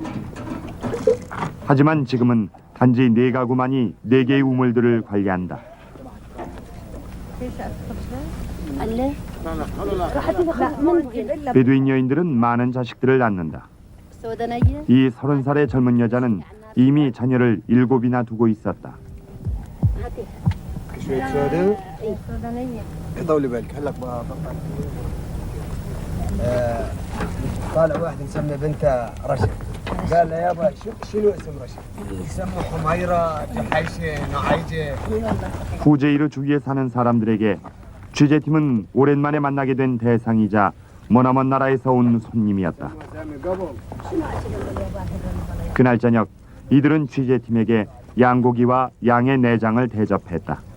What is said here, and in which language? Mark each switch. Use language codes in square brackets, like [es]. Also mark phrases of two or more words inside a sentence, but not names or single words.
[ko] 하지만 지금은 단지 4가구만이 4개의 우물들을 관리한다. 베두인 여인들은 많은 자식들을 낳는다. 이 30살의 젊은 여자는 이미 자녀를 7이나 두고 있었다. [ar] طولي بالك هلا طالع واحد مسمي بنته رشا قال له يابا شنو اسم رشا؟ يسمى حميره جحيشه نعيجه. [ko] 후제이르 주위에 사는 사람들에게 취재팀은 오랜만에 만나게 된 대상이자 머나먼 나라에서 온 손님이었다. 그날 저녁 이들은 취재팀에게 양고기와 양의 내장을 대접했다.